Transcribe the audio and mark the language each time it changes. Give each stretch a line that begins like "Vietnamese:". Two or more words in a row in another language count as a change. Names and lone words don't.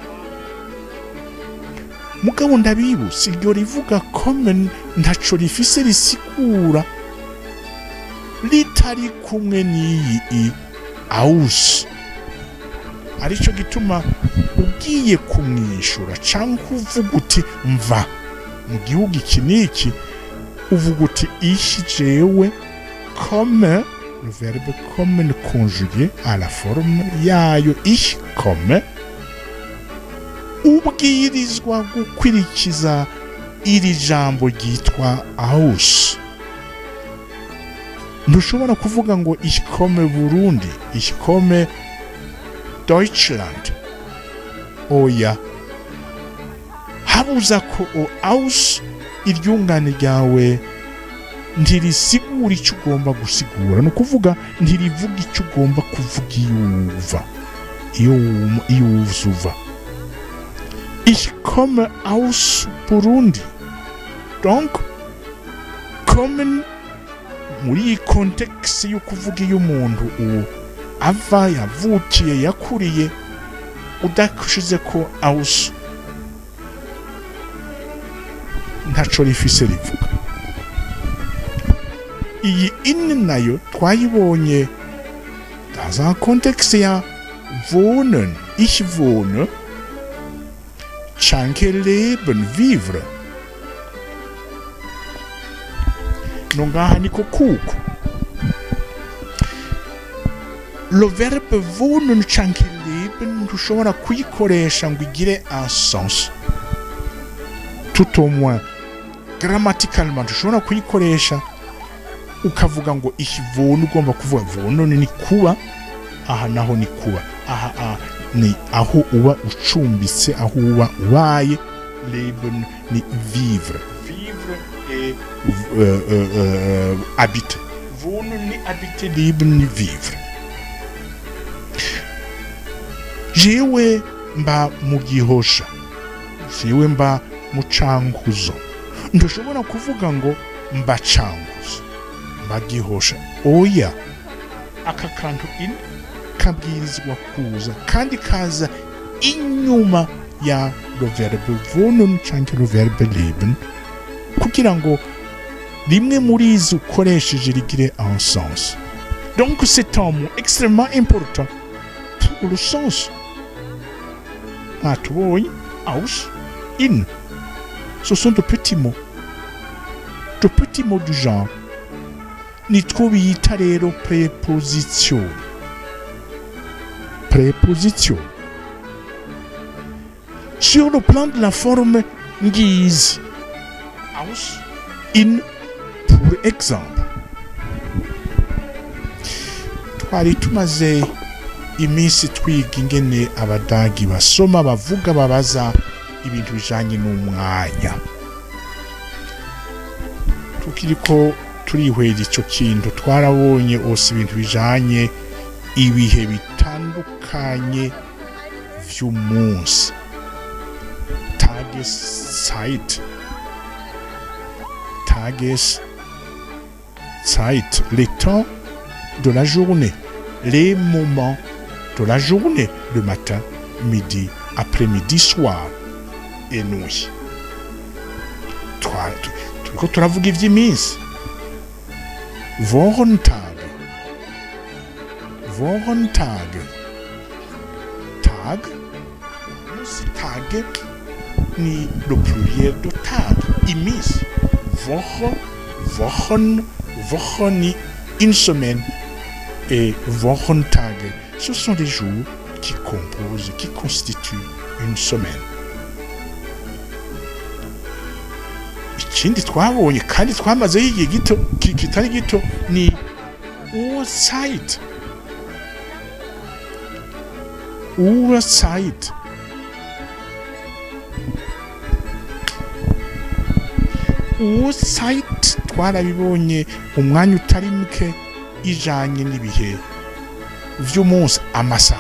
Rundi: Mugabo ndabibutse iryo rivuga kommen ntaco rifise risigura litari kumwe n'iyi aus. Arico gituma ugiye kumwishura canke uvuga uti mva mu gihugu iki niki, uvuga uti ishi jewe
French: comme, le verbe kommen conjugué à la forme
Rundi: yayo
German: ich komme,
Rundi: ubwirizwa gukwirikiza iri jambo ryitwa aus. Ntushobora kuvuga ngo
German: ich komme Burundi, ich komme Deutschland.
Rundi: Oya, habuza ko aus iryungane ryawe ntirisigura icyo ugomba gusigura, no kuvuga ntirivuga icyo ugomba kuvuga iyo uva.
German: Ich komme aus Burundi.
Rundi: Donc kommen muri context yo kuvuga iyo umuntu ava yavukiye yakuriye udashize ko aus ntaco rifise rivuga. Iyi in nayo twayibonye
French: dans un contexte
Rundi: ya wohnen,
German: ich wohne,
Rundi: canke leben,
French: vivre.
Rundi: Nongaha niko kuko
French: le verbe
Rundi: wohnen canke leben ntushobora kuyikoresha ngo igire
French: un sens, tout au moins grammaticalement
Rundi: ntushobora kuyikoresha ukavuga ngo
German: ich wohne,
Rundi: ugomba kuvuga wohnen ni kuba, aha naho ni kuba, aha ni aho uba ucumbitse, aho uba ubaye.
French: Leben ni vivre, vivre et habiter.
Rundi: Wohnen ni habiter, leben ni vivre. Jewe mba mu Gihosha, jewe mba mu Cankuzo, ntushobora kuvuga ngo mba Cankuzo, mba Gihosha. Oya, aka kantu in kabwirizwa kuza kandi kaza inyuma ya
French: le verbe
Rundi: wohnen canke
French: le verbe
Rundi: leben kugira ngo rimwe muri izo ukoresheje rigire
French: un sens. Donc c'est un mot extrêmement important pour le sens.
Rundi: Mwatubonye aus, in.
French: Ce sont de petits mots. De petits mots du genre.
Rundi: Nitwo bita rero preposition.
French: Préposition. Sur le plan de la forme agize,
German: aus, in,
French: pour exemple.
Rundi: Twari tumaze iminsi twiga ingene abadagi basoma bavuga babaza ibintu bijanye n'umwanya. Tukiriko turihwera ico kintu twarabonye ose ibintu bijanye ibihe bitandukanye vy'umunsi.
German: Tageszeit,
French: les temps de la journée, les moments de la journée, le matin, midi, après-midi, soir et nuit.
Rundi: Turiko turavuga ivy'iminsi. Wochentage. Tag, musi Tage ni
French: le pluriel de
Rundi: tag. Iminsi. Wochen ni
French: une semaine. Et Wochentage, ce sont des jours qui constituent une semaine.
Rundi: Ikindi twabonye kandi twamazeho igihe gito kitari gito ni Uhrzeit. Twarabibonye umwanya utari muke ijanye n'ibihe vy'umunsi amasaha.